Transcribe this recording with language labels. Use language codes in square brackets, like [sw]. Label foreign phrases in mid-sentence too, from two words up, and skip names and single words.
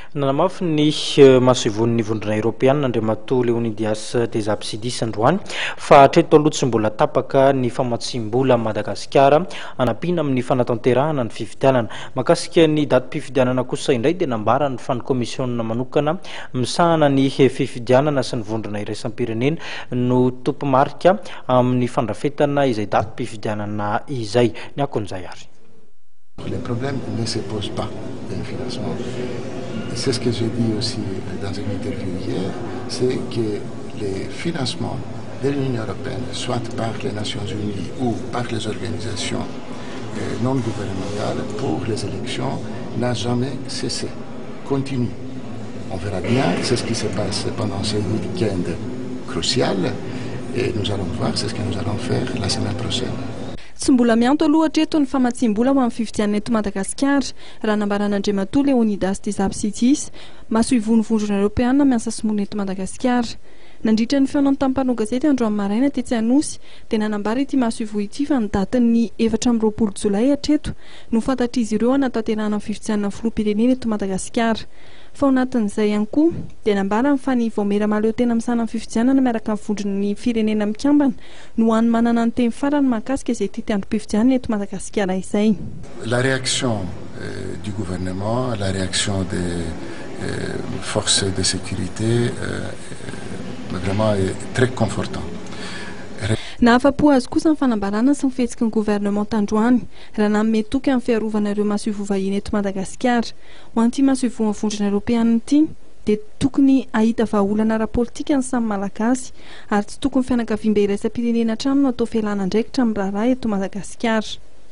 [mg] Nanamafy ny mahasoivon'ny vondrona Europiana Andriamatoa Leonidas Dezapsidis androany fa hatreto aloha tsy mbola tapaka ny famatsim-bola Madagasikara anampiana amin'ny fanatanterahana ny fifidianana. Makasika ny datim-pifidianana kosa indray dia nambarany fa ny komisiona manokana misahana ny fifidianana sy ny vondrona iraisam-pirenena no tompo-marika amin'ny fandrafetana izay datim-pifidianana izay ny akon'izay ary. [fr] Les problèmes ne se posent pas de financement. C'est ce que j'ai dit aussi dans une interview hier, c'est que les financements de l'Union européenne, soit par les Nations Unies ou par les organisations non gouvernementales pour les élections, n'a jamais cessé, continue. On verra bien, c'est ce qui se passe pendant ce week-end crucial et nous allons voir, c'est ce que nous allons faire la semaine prochaine. [mg] Tsy mbola mianto aloha hatreto ny famatsim-bola ho amin'ny fifidianana eto Madagasikara raha nambaran'Andriamatoa Leonidas Dezapsidis mahasoivon'ny vondrona Europeana miasa simona eto Madagasikara. Nandritra ny feonany tamin'ny gazety androany maraina tetsy Anosy dia nanambara ity mahasoivo ity fa ny datin'ny 24 Jolay hatreto no fantatra izy ireo hanatanterahana ny fifidianana filoham-pirenena eto Madagasikara. Fa ao anatin'izay ihany koa dia nambarany fa ny vaomera maleo tena misana ny fifidianana miaraka amin'ny vondron'ny firenena mikambana no hany manana ny teny farany mahakasika izay ity androm-pifidianana eto Madagasikara izay. [fr] La réaction du gouvernement, la réaction des forces de sécurité vraiment est très confortant. [mg] Nahafa-po azy kosa ny fanambarana sy ny fihetsiky ny gouvernement tandroany raha nanome toky amin'ny fiarovana ireo mahasoivo vahiny eto Madagasikara. Ho an'ity mahasoivo vondrona Europeana ity dia tokony ahita vahaolana ara-politika ny samy malagasy ary tsy tokony fianakaviam-be iraisam-pirenena hatrany no atao fialana andraikitra amin'ny raharaha eto Madagasikara.